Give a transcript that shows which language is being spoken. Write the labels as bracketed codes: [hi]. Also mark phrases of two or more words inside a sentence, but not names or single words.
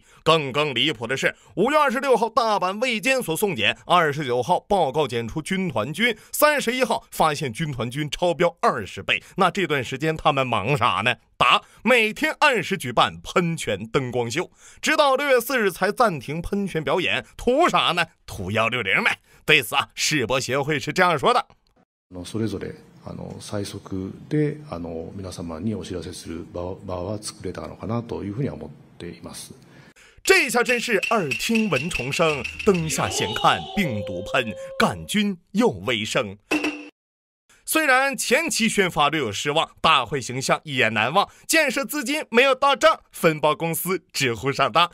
[zh] 更离谱的是，5月26号，大阪卫健所送检，29号报告检出军团菌，31号发现军团菌超标20倍。那这段时间他们忙啥呢？答：每天按时举办喷泉灯光秀，直到6月4日才暂停喷泉表演，图啥呢？图160呗。对此啊，世博协会是这样说的： [ja] それぞれ最速で皆様にお知らせする場は作れたのかなというふうに思っています。 [zh] 这下真是耳听蚊虫声，灯下闲看病毒喷，杆菌又微生。虽然前期宣发略有失望，大会形象也难忘，建设资金没有到账，分包公司直呼上当。